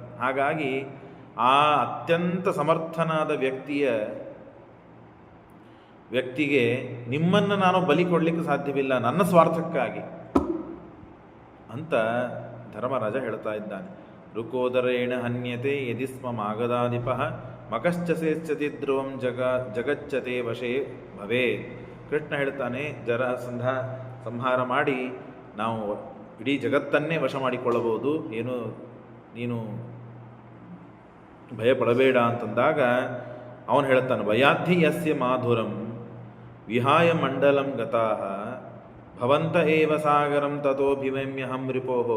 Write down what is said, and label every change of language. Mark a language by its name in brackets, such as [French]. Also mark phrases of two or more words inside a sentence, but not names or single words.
[Kannada] ಹಾಗಾಗಿ ಆ ಅತ್ಯಂತ ಸಮರ್ಥನಾದ ವ್ಯಕ್ತಿಗೆ ನಿಮ್ಮನ್ನು ನಾನು ಬಲಿ ಕೊಡಲಿಕ್ಕೆ ಸಾಧ್ಯವಿಲ್ಲ, ನನ್ನ ಸ್ವಾರ್ಥಕ್ಕಾಗಿ ಅಂತ ಧರ್ಮರಾಜ ಹೇಳ್ತಾ ಇದ್ದಾನೆ. [Sanskrit] ರುಕೋದರೇಣ ಹನ್ಯತೆ ಯದಿ ಸ್ಮ ಮಾಗದಾಧಿಪ ಮಕಶ್ಚಸೇಚ್ಛತಿ ಧ್ರುವಂ ಜಗಚ್ಚತೆ ವಶೇ ಭವೇ. [Kannada] ಕೃಷ್ಣ ಹೇಳ್ತಾನೆ, ಜರಾಸಂಧ ಸಂಹಾರ ಮಾಡಿ ನಾವು ಇಡೀ ಜಗತ್ತನ್ನೇ ವಶ ಮಾಡಿಕೊಳ್ಳಬಹುದು, ನೀನು ಭಯಪಡಬೇಡ ಅಂತಂದಾಗ ಅವನು ಹೇಳ್ತಾನೆ, [Sanskrit] ಭಯಾಧಿ ಯಸ್ಯ ಮಾಧುರಂ ವಿಹಾಯ ಮಂಡಲಂ ಗತಾಃ ಭವಂತ ಏವ ಸಾಗರಂ ತಥೋಭಿಮಮ್ಯಹಂ ರಿಪೋಹೋ.